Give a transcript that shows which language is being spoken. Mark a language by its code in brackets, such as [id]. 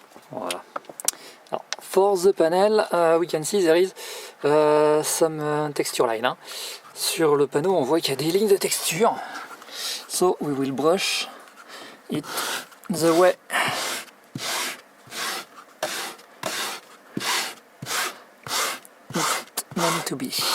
[en] Voilà. Alors, for the panel, we can see there is some texture line. [fr] Sur le panneau, on voit qu'il y a des lignes de texture. [en] So we will brush it the way it meant to be.